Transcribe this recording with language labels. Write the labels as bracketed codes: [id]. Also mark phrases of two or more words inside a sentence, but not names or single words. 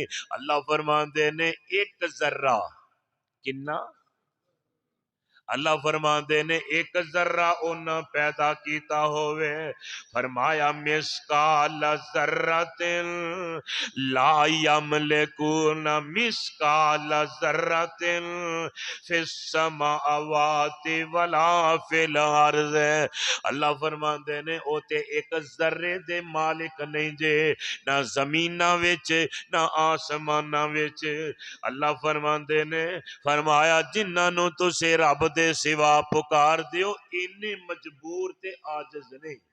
[pa] اللہ فرماندے نے، ایک ذرہ کنا? اللہ فرماندے نے، ایک ذرہ اونا پیدا کیتا ہووے. [ar] फरमाया مثقال ذرة لا يملكون مثقال ذرة في السماوات ولا في الأرض. [pa] اللہ فرماندے نے، او تے ایک ذرے دے مالک نہیں جے، نہ زمیناں وچ نہ آسماناں وچ. اللہ فرماندے نے، فرمایا جنہاں نوں تسیں رب دے سوا پکار دیو، اینے مجبور تے عاجز نہیں.